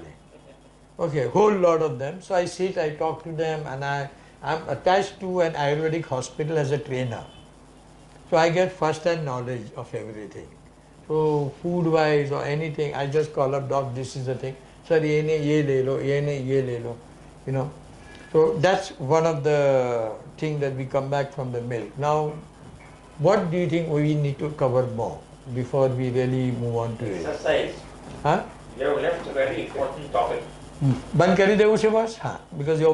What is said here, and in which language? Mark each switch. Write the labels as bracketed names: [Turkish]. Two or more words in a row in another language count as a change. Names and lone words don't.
[English] Okay, whole lot of them. So I sit, I talk to them, and I'm attached to an Ayurvedic hospital as a trainer. So I get first-hand knowledge of everything. So food-wise or anything, I just call up, doc, this is the thing. Sir, [Hindi] ये नहीं, ये ले लो, ये नहीं, ये ले लो. [English] So that's one of the things that we come back from the milk. Now, what do you think we need to cover more before we really move on to it? Exercise. Huh? You have left a very important topic. [Hindi] बंद कर ही दे उसे बस, हाँ, [English] because you're